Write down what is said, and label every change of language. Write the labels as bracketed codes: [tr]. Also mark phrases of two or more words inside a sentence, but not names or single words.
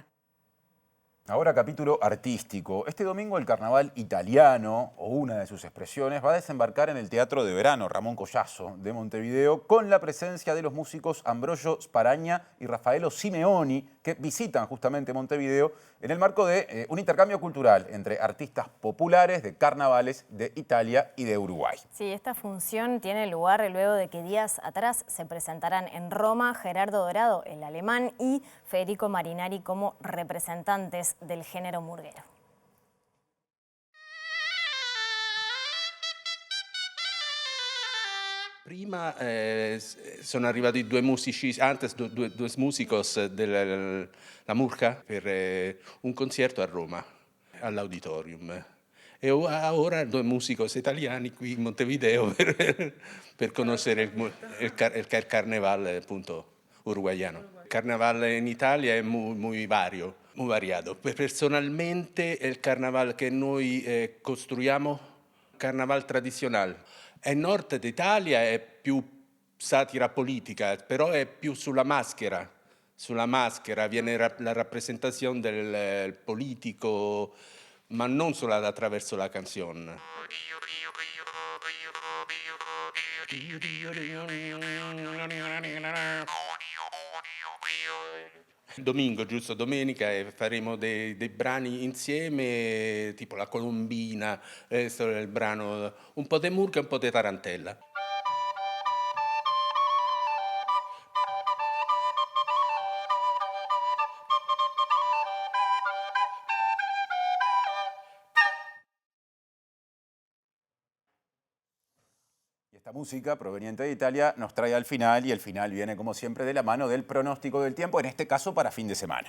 [es] Ahora capítulo artístico. Este domingo el carnaval italiano, o una de sus expresiones, va a desembarcar en el Teatro de Verano Ramón Collazo de Montevideo con la presencia de los músicos Ambrogio Sparaña y Raffaello Simeoni, que visitan justamente Montevideo en el marco de un intercambio cultural entre artistas populares de carnavales de Italia y de Uruguay. Sí, esta función tiene lugar luego de que días atrás se presentaran en Roma Gerardo Dorado, el alemán, y Federico Marinari como representantes del género murguero. [it] Prima sono arrivati due musici, antes due músicos della Murga per un concerto a Roma, all'Auditorium. E ora due músicos italiani qui in Montevideo per conoscere il carnaval appunto uruguayano. Il carnaval in Italia è [es] muy variado. [it] Personalmente il carnaval che noi costruiamo, carnaval tradizionale. Nel nord d'Italia è più satira politica, però è più sulla maschera. Sulla maschera viene la rappresentazione del politico, ma non solo attraverso la canzone. Domingo, giusto, domenica, faremo dei brani insieme, tipo la Colombina, il brano un po' di Murga e un po' di Tarantella. [es] Esta música proveniente de Italia nos trae al final, y el final viene como siempre de la mano del pronóstico del tiempo, en este caso para fin de semana.